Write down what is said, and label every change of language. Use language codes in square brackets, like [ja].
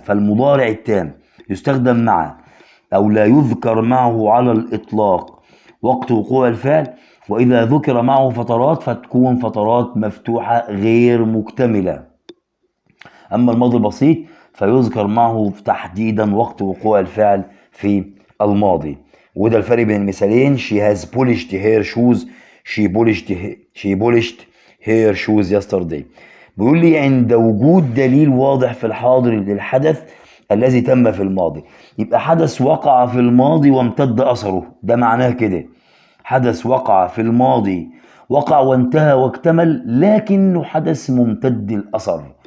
[ar] فالمضارع التام يستخدم مع أو لا يذكر معه على الإطلاق وقت وقوع الفعل، وإذا ذكر معه فترات فتكون فترات مفتوحة غير مكتملة. أما الماضي البسيط فيذكر معه تحديدا وقت وقوع الفعل في الماضي. وده الفرق بين المثالين. [en] she has polished her shoes she polished her shoes yesterday. [ar] بيقول لي عند وجود دليل واضح في الحاضر للحدث الذي تم في الماضي. يبقى حدث وقع في الماضي وامتد أثره، ده معناه كده. حدث وقع في الماضي، وقع وانتهى واكتمل، لكنه حدث ممتد الأثر.